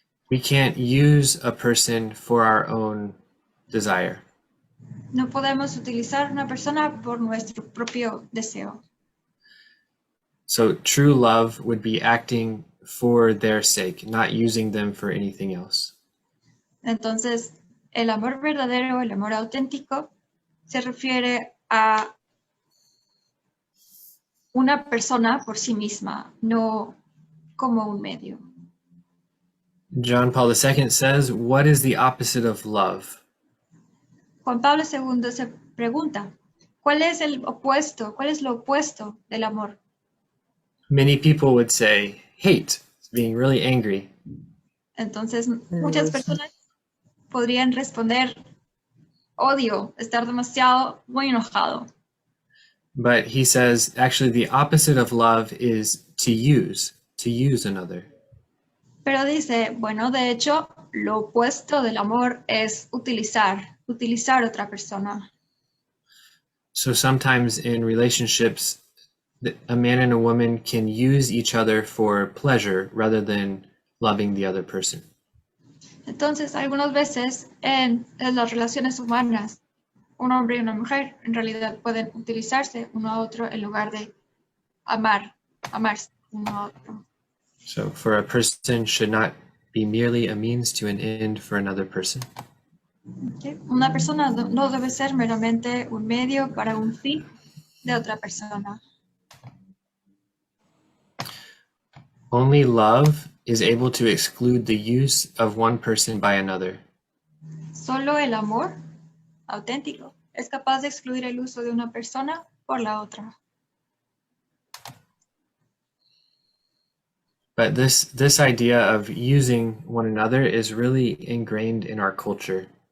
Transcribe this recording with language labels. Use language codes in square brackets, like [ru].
[en] We can't use a person for our own desire. [es] No podemos utilizar una persona por nuestro propio deseo. [en] So true love would be acting for their sake, not using them for anything else. [es] Entonces, el amor verdadero, el amor auténtico, se refiere a una persona por sí misma, no como un medio. [en] John Paul II says, what is the opposite of love? [es] Juan Pablo II se pregunta, ¿cuál es lo opuesto del amor? [en] Many people would say, hate, being really angry. [es] Entonces, muchas personas podrían responder, odio, estar muy enojado. [en] But he says, actually, the opposite of love is to use another. [es] Pero dice, bueno, de hecho, lo opuesto del amor es utilizar otra persona. [en] So sometimes in relationships, a man and a woman can use each other for pleasure rather than loving the other person. [es] Entonces, algunas veces en las relaciones humanas, un hombre y una mujer en realidad pueden utilizarse uno a otro en lugar de amarse uno a otro. [en] So for a person should not be merely a means to an end for another person. Okay. [es] Una persona no debe ser meramente un medio para un fin de otra persona. [en] Only love is able to exclude the use of one person by another. [es] Solo el amor auténtico es capaz de excluir el uso de una persona por la otra. [en] But this idea of using one another is really ingrained in our culture.